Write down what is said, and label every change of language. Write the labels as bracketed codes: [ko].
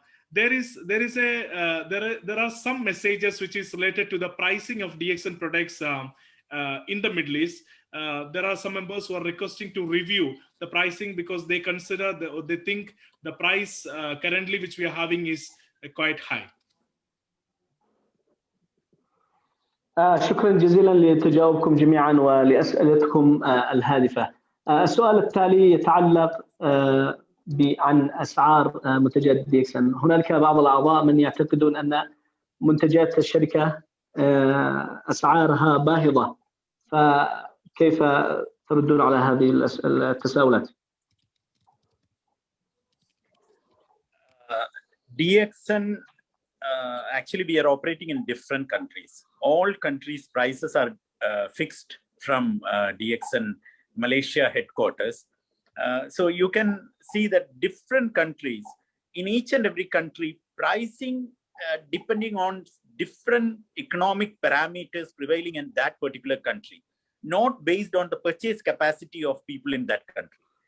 [en] There are some messages which is related to the pricing of DXN products in the Middle East. There are some members who are requesting to review the pricing because they consider they think the price currently which we are having is quite high. [ar] شكرا جزيلا لتجاوبكم جميعا ولأسئلتكم الهادفة. السؤال التالي يتعلق عن أسعار منتجات DXN. هنالك بعض الأعضاء من يعتقدون أن منتجات الشركة أسعارها باهظة، فكيف تردون على هذه التساؤلات؟ [en] DXN, actually we are operating in different countries. All countries' prices are fixed from DXN Malaysia headquarters. So you can see that different countries, in each and every country, pricing depending on different economic parameters prevailing in that particular country, not based on the purchase capacity of people in that country.